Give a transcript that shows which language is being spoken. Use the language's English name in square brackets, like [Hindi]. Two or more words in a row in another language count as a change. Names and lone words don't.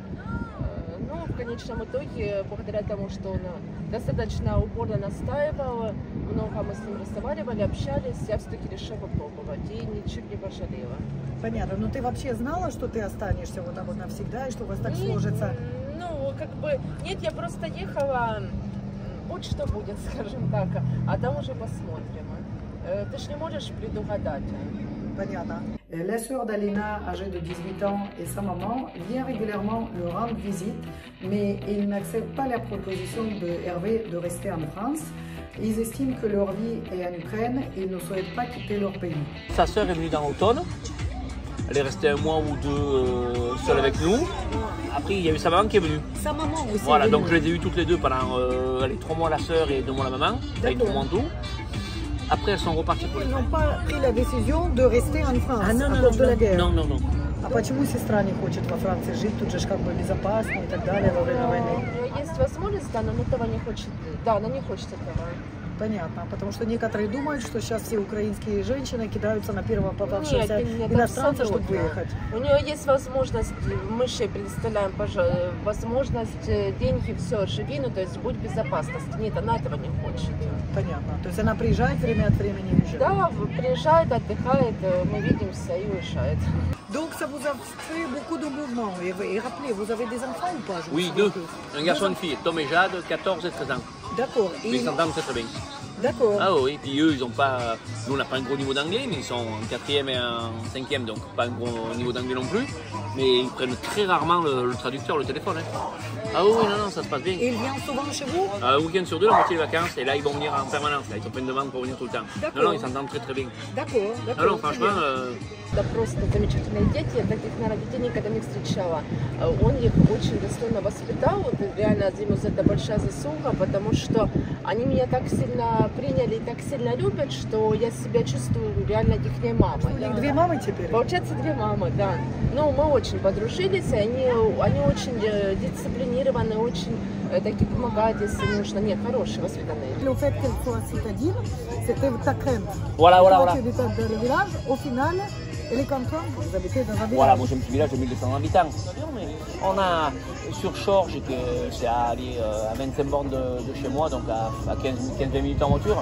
[Russian] Ну, в конечном итоге, благодаря тому, что он достаточно упорно настаивал, много мы с ним разговаривали, общались, я все-таки решила попробовать и ничего не пожалела. Понятно, но ты вообще знала, что ты останешься вот так вот навсегда, и что у вас так сложится? Ну, как бы, нет, я просто ехала, будь что будет, скажем так, а там уже посмотрим. Ты ж не можешь предугадать. Понятно. [French] La sœur d'Alina, âgée de 18 ans, et sa maman vient régulièrement le rendre visite, mais ils n'acceptent pas la proposition de Hervé de rester en France. Ils estiment que leur vie est en Ukraine et ils ne souhaitent pas quitter leur pays. Sa sœur est venue dans l'automne. Elle est restée 1 mois ou 2 seule avec nous. Après, il y a eu sa maman qui est venue. Sa maman aussi. Voilà, donc je les ai eues toutes les deux pendant 3 mois la sœur et 2 mois la maman. Avec 3 mois en tout. Après, elles sont reparties pour Ils l'Ukraine. n'ont pas pris la décision de rester en France Ah non, à non, cause de la guerre. non. [Russian] А почему сестра не хочет во Франции жить? Тут же как бы безопасно и так далее во время войны. У нее есть возможность, да, но она этого не хочет. Да, она не хочет этого. Понятно, потому что некоторые думают, что сейчас все украинские женщины кидаются на первого попавшегося Нет, иностранца, чтобы абсолютно. выехать. У нее есть возможность, мы же предоставляем возможность, деньги, все, живи, ну то есть будь в безопасности. Нет, она этого не хочет. Понятно. То есть она приезжает время от времени и уезжает. Да, приезжает, отдыхает, мы видимся и уезжает. [French] Donc ça vous a fait beaucoup de mouvements. Et rappelez, vous avez des enfants ou pas? Je me Oui, souviens 2. plus. Un garçon et une fille, Tom et Jade, 14 et 13 ans. D'accord. Mais ils s'entendent très bien. D'accord. Ah oui, puis eux, ils ont pas. Nous, on n'a pas un gros niveau d'anglais, mais ils sont en 4e et en 5e, donc pas un gros niveau d'anglais non plus. Mais ils prennent très rarement le traducteur, le téléphone. Hein. Ah oui, non, ça se passe bien. Et ils viennent souvent chez vous? Un week-end sur 2, la moitié des vacances, et là, ils vont venir en permanence. Là, ils ont plein de demandes pour venir tout le temps. Non, ils s'entendent très bien. D'accord, d'accord. Non, franchement. [Russian] Это просто замечательные дети, я таких, наверное, детей никогда не встречала. Он их очень достойно воспитал, вот, реально ему за это большая заслуга, потому что они меня так сильно приняли и так сильно любят, что я себя чувствую реально их мамой. У них 2 мамы теперь? Получается 2 мамы, да. Ну, мы очень подружились, и они очень дисциплинированы, очень такие помогают, если нужно. Нет, хорошие, воспитанные. [French] Le fait qu'elle soit citadine, c'était ta crainte. Voilà, voilà, voilà. Tu habitais dans le village, au final, elle est contente, vous habitez dans un village. Voilà, moi j'ai un petit village de 1200 habitants. Mais on a sur Chorges, c'est à 25 bornes de chez moi, donc à 15-20 minutes en voiture.